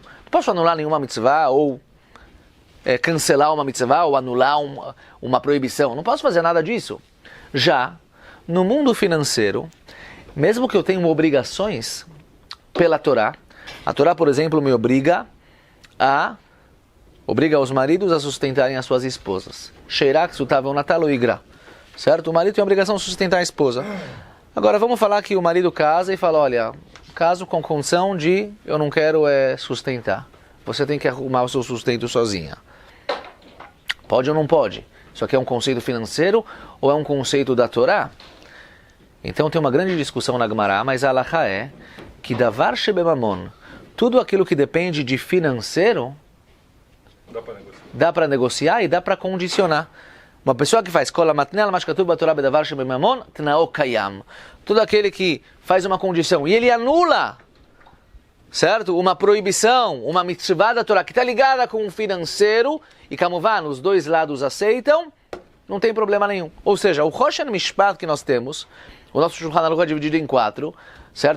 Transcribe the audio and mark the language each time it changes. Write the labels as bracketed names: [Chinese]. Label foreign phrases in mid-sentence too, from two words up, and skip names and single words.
[Portuguese] Não posso anular nenhuma mitzvah ou cancelar uma mitzvah ou anular uma proibição. Não posso fazer nada disso. Já no mundo financeiro, mesmo que eu tenha obrigações pela Torá, a Torá, por exemplo, me obriga os maridos a sustentarem as suas esposas. Sheirak sutavel natalo igra. Certo? O marido tem a obrigação de sustentar a esposa. Agora vamos falar que o marido casa e fala, olha, caso com condição de eu não quero sustentar. Você tem que arrumar o seu sustento sozinha. Pode ou não pode? Isso aqui é um conceito financeiro ou é um conceito da Torá? Então tem uma grande discussão na Gemara, mas a halakha é que [Hebrew] דבר שבממון, [Portuguese] tudo aquilo que depende de financeiro, dá para negociar e dá para condicionar. Uma pessoa que faz [Hebrew] כל המתנה מה שכתוב בתורה בדבר שבממון תנאו קיים. [Portuguese] Todo aquele que faz uma condição e ele anula, certo? Uma proibição, uma mitzvah da Torá que está ligada com o financeiro, e kamuvan, os dois lados aceitam, não tem problema nenhum. Ou seja, o Choshen Mishpat que nós temos, o nosso Shulchan Aruch é dividido em 4, certo?